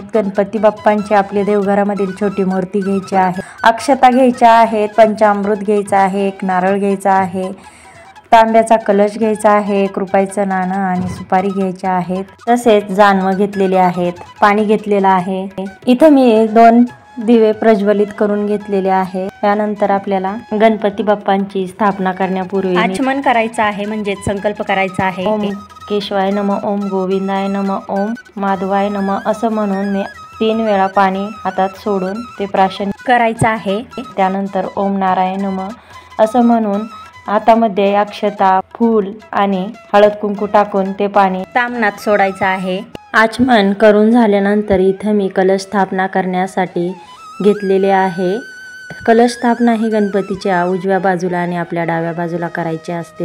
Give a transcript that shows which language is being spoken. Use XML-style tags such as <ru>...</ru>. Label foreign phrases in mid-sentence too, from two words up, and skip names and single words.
<mr>गणपती बाप्पांची आपल्या देवघरामधील छोटी मूर्ती घ्यायची आहे, अक्षता घ्यायच्या आहेत, पंचामृत घ्यायचं आहे, एक नारळ घ्यायचा आहे, तांब्याचा कलश घ्यायचा आहे, 1 रुपयाचं नाणं आणि सुपारी घ्यायच्या आहेत, तसेच जानवं घेतलेली आहेत, पाणी घेतलेलं आहे। इथं मी 2 दिवे प्रज्वलित करून घेतलेले आहे। त्यानंतर आपल्याला गणपती बाप्पांची स्थापना करण्यापूर्वी आचमन करायचं आहे, म्हणजे संकल्प करायचा आहे।</mr> <sa>ओम केशवाय नमः, ओम गोविंदाय नमः, ओम माधवाय नमः</sa> <mr>असं म्हणून मी 3 वेळा पाणी हातात सोडून ते प्राशन करायचं आहे। त्यानंतर</mr> <sa>ओम नारायण नमः</sa> <mr>असं म्हणून हातामध्ये अक्षता, फूल आणि हळद कुंकू टाकून ते पाणी तामनात सोडायचं आहे। आचमन करून झाल्यानंतर इथं मी कलश स्थापना करण्यासाठी घेतलेले आहे। कलश स्थापना ही गणपतीच्या उजव्या बाजूला आणि आपल्या डाव्या बाजूला करायची असते।</mr>